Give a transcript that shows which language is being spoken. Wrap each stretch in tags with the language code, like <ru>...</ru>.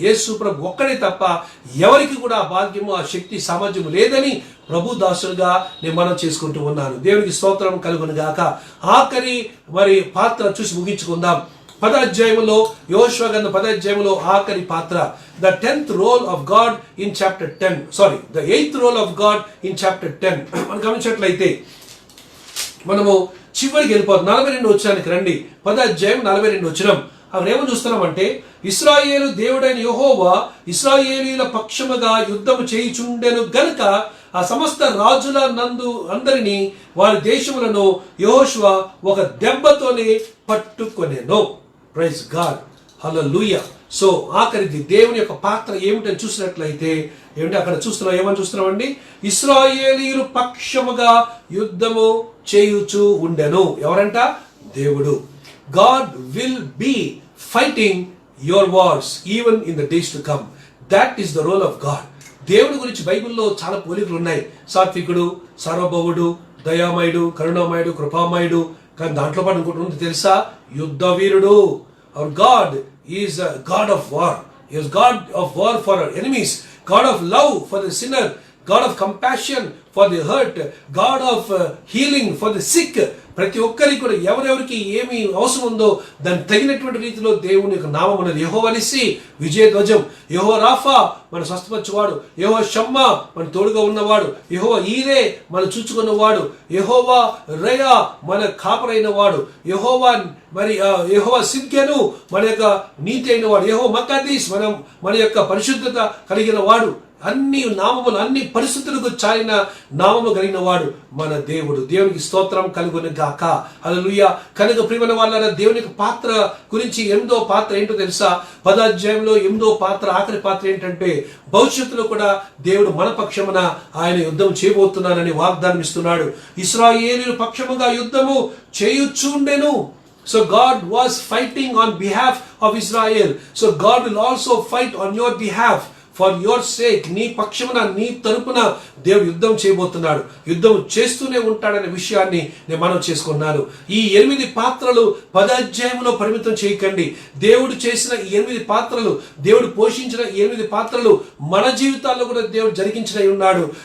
<te>యేసు ప్రభు ఒక్కడే తప్ప ఎవరికి కూడా ఆ భాగ్యము, ఆ శక్తి, సామర్థ్యము లేదని ప్రభు దాసులుగా నేను మనం చేసుకుంటూ ఉన్నాను. దేవునికి స్తోత్రం కలుగును గాక. ఆఖరి మరి పాత్ర చూసి ముగించుకుందాం. 10వ అధ్యాయంలో, యెహోషువ గ్రంథం 10వ అధ్యాయంలో ఆఖరి పాత్ర,</te> <en>the 10th role of God in chapter 10. The 8th role of God in chapter 10.</en> <te>మనం గమనించినట్లయితే మనము చివరికి వెళ్ళిపోతాం. 42 వచనానికి రండి. 10వ అధ్యాయం 42 వచనం. అక్కడ ఏమని చూస్తున్నామంటే, ఇశ్రాయేలు దేవుడైన యెహోవా ఇశ్రాయేలీల పక్షముగా యుద్ధము చేయుచుండెను గనుక ఆ సమస్త రాజుల నందు అందరినీ వారి దేశములను యెహోషువ ఒక దెబ్బతోనే పట్టుకొనెను. Praise God. హల్లెలూయా. సో ఆఖరిది దేవుని యొక్క పాత్ర ఏమిటని చూసినట్లయితే అక్కడ ఏమని చూస్తున్నామండి? ఇశ్రాయేలీయులు పక్షముగా యుద్ధము చేయుచు ఉండెను. ఎవరంట? దేవుడు.</te> <en>God will be fighting your wars even in the days to come. That is the role of God.</en> <te>దేవుడి గురించి బైబిల్లో చాలా పోలికలు ఉన్నాయి. సాత్వికుడు, సార్వభౌముడు, దయామయుడు, కరుణామయుడు, కృపామయుడు. కానీ దాంట్లో పాటు ఇంకోటి ఉంది తెలుసా? యుద్ధ వీరుడు.</te> <en>Our God is a God of war. He is God of war for our enemies, God of love for the sinner, God of compassion for the hurt, God of healing for the sick.</en> <te>ప్రతి ఒక్కరికి కూడా ఎవరెవరికి ఏమి అవసరం ఉందో దానికి తగినటువంటి రీతిలో దేవుని యొక్క నామం ఉన్నది. యెహోవా నిస్సి, విజయ ధ్వజం. యెహోవా రాఫా, మన స్వస్థపరచువాడు. యెహోవా షమ్మా, మన తోడుగా ఉన్నవాడు. యెహోవా ఈరే, మన చూచుకున్నవాడు. యెహోవా రయా, మన కాపరైన వాడు. యెహోవా సిద్కెను, మన యొక్క నీతి అయిన వాడు. యెహోవా మక్కాదీస్, మన యొక్క పరిశుద్ధత కలిగిన వాడు. అన్ని నామములు, అన్ని పరిస్థితులకు చాలిన నామము కలిగిన వాడు మన దేవుడు. దేవునికి స్తోత్రం కలుగును గాక. హల్లెలూయా. కనుక ప్రియమైన వాళ్ళారా, దేవుని యొక్క పాత్ర గురించి 8వ పాత్ర ఏంటో తెలుసా? 10వ అధ్యాయంలో 8వ పాత్ర, ఆఖరి పాత్ర ఏంటంటే భవిష్యత్తులో కూడా దేవుడు మన పక్షమున ఆయన యుద్ధం చేయబోతున్నానని వాగ్దానం ఇస్తున్నాడు. ఇశ్రాయేలీయుల పక్షముగా యుద్ధము చేయుచుండెను.</te> <en>So God was fighting on behalf of Israel. So God will also fight on your behalf. For your sake,</en> <te>నీ పక్షమున, నీ తరపున దేవుడు యుద్ధం చేయబోతున్నాడు. యుద్ధం చేస్తూనే ఉంటాడనే విషయాన్ని నేను మనం చేసుకున్నాను. ఈ 8 పాత్రలు 10వ అధ్యాయంలో పరిమితం చేయకండి. దేవుడు చేసిన ఈ 8 పాత్రలు, దేవుడు పోషించిన 8 పాత్రలు మన జీవితాల్లో కూడా దేవుడు జరిగించిన ఉన్నాడు.</te>